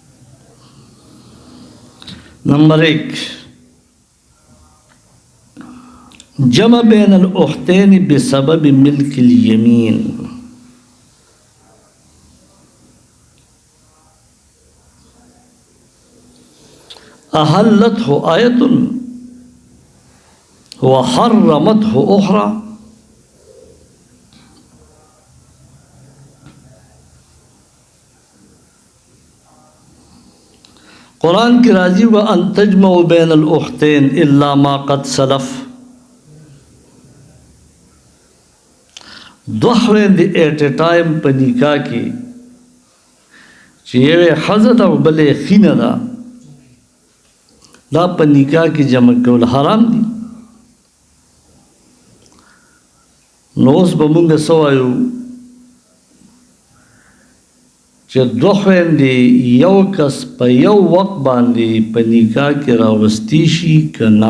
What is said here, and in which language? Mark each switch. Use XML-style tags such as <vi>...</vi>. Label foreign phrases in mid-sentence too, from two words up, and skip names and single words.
<ar>نمبر 1 جمع بین الاختین بسبب ملک الیمین. احلته آیت وحرمته اخرى.</ar> <ps>قرآن کی راضی</ps> <ar>وَأَن تَجْمَعُوا بَيْنَ الْأُخْتَيْنِ إِلَّا مَا قَدْ سَلَفَ.</ar> <ps>دو خویندې</ps> <en>at a time</en> <ps>په نکاح کې چې یوې ښځه ده او بلې ښځینه ده، دا په نکاح کې جمع کول حرام دي. نو اوس به مونږ څه وایو چې دوه خویندې یو کس په یو وخت باندې په نکاح کې راوستی شي که نه؟</ps>